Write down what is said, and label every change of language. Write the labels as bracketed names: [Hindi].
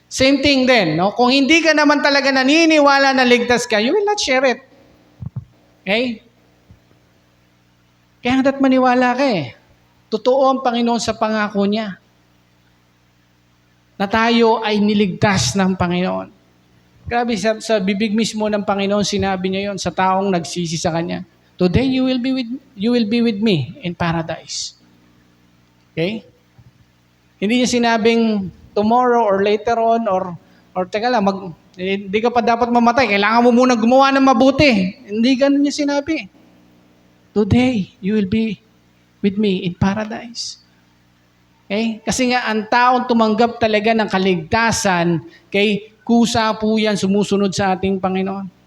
[Filipino] Same thing din, no? Kung hindi ka naman talaga naniniwala na ligtas ka, [English] you will not share it. [Filipino] Okay? Kaya hanggat maniwala ka eh. Totoo ang Panginoon sa pangako niya. Na tayo ay niligtas ng Panginoon. Grabe, sa bibig mismo ng Panginoon, sinabi niya yon sa taong nagsisi sa Kanya. [English] Today you will be with me in paradise. [Filipino] Okay? Hindi niya sinabing [English] tomorrow or later on [Filipino] or teka lang, hindi ka pa dapat mamatay. Kailangan mo muna gumawa ng mabuti. Hindi ganun niya sinabi. [English] Today, you will be with me in paradise. Okay? [Filipino] Kasi nga, ang taong tumanggap talaga ng kaligtasan, okay, kusa po yan sumusunod sa ating Panginoon.